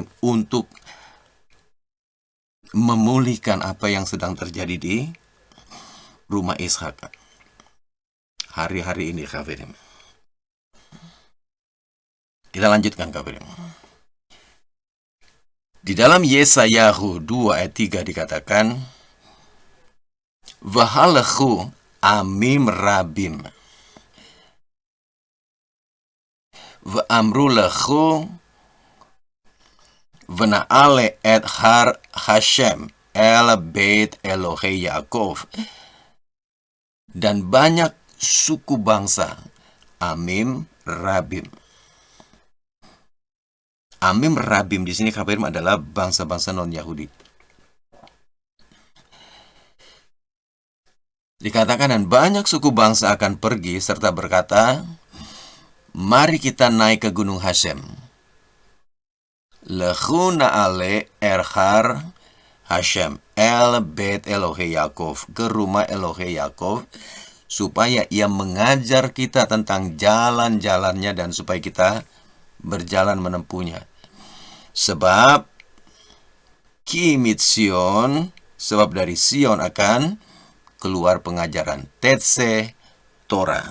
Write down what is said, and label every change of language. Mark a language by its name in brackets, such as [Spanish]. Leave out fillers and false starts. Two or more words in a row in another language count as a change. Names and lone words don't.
[Indonesian] Untuk memulihkan apa yang sedang terjadi di rumah Ishak hari-hari ini, Khabirim. Kita lanjutkan, Khabirim. Di dalam Yesayahu 2 ayat 3 dikatakan, [Hebrew] והלכו עמים רבים ואמרו לכו ונעלה את הר השם אל בית אלהי יעקב. [Indonesian] Dan banyak suku bangsa, [Hebrew] עמים רבים. עמים רבים [Indonesian] di sini, Khabirim, adalah bangsa-bangsa non-Yahudi. Dikatakan, dan banyak suku bangsa akan pergi serta berkata, mari kita naik ke gunung Hashem. [Hebrew] לכו נעלה אל הר השם אל בית אלהי יעקב, [Indonesian] ke rumah [Hebrew] אלהי יעקב, [Indonesian] supaya ia mengajar kita tentang jalan-jalannya dan supaya kita berjalan menempuhnya. Sebab kimit Sion, sebab dari Sion akan keluar pengajaran, [Hebrew] תצא תורה.